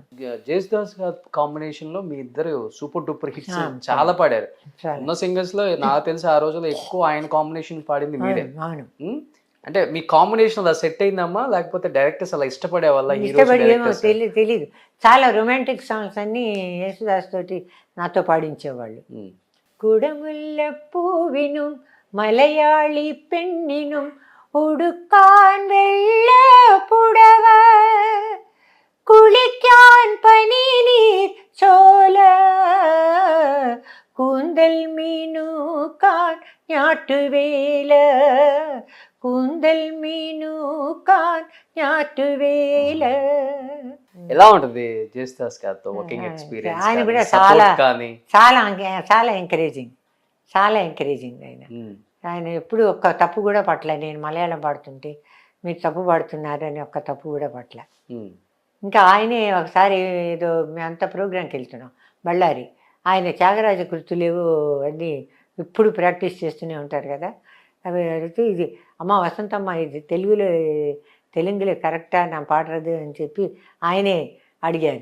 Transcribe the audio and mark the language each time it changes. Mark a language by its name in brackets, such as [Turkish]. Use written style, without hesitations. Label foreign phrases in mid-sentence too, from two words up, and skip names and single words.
[Telugu] జేసుదాస్ కాంబినేషన్ లో మీ ఇద్దరు [English] super duper hits [Telugu] చాలా పాడారు. ఉన్న సింగర్స్ లో నాకు తెలిసి ఆ రోజుల్లో ఎక్కువ ఆయన కాంబినేషన్ పాడింది మీరే. అవును. అంటే మీ కాంబినేషన్ అలా సెట్ అయిందమ్మా, లేకపోతే డైరెక్టర్స్ అలా ఇష్టపడే వల్ల? ఏమో తెలీదు. చాలా [English] romantic songs [Telugu] అన్ని యేసుదాస్ తోటి నాతో పాడించేవాళ్ళు. [Malayalam] കുടമുല്ല പൂവിനും മലയാളി പെണ്ണിനും ഉടുക്കാൻ വെള്ള പുടവ, കുളിക്കാൻ പനിനീർ ചോല, കൂന്തൽ മീനൂക്കാൻ ഞാട്ടുവേല, കൂന്തൽ മീനൂക്കാൻ ഞാറ്റുവേല. [Telugu] ఎలా ఉంటుంది జేసుదాస్ గారితో [English] working experience? [Telugu] ఆయన కూడా చాలా ఎంకరేజింగ్ ఆయన ఎప్పుడు ఒక్క తప్పు కూడా పట్టలే. నేను మలయాళం పాడుతుంటే మీరు తప్పు పాడుతున్నారు అని ఒక్క తప్పు కూడా పట్టలే. ఇంకా ఆయనే ఒకసారి ఏదో మేమంతా ప్రోగ్రాంకి వెళ్తున్నాం బళ్ళారి, ఆయన త్యాగరాజ కృతులేవో అన్నీ ఇప్పుడు ప్రాక్టీస్ చేస్తూనే ఉంటారు కదా, అవి అడిగితే ఇది అమ్మ వసంతమ్మ ఇది తెలుగులో కరెక్టా నా పాడరదు అని చెప్పి ఆయనే అడిగారు.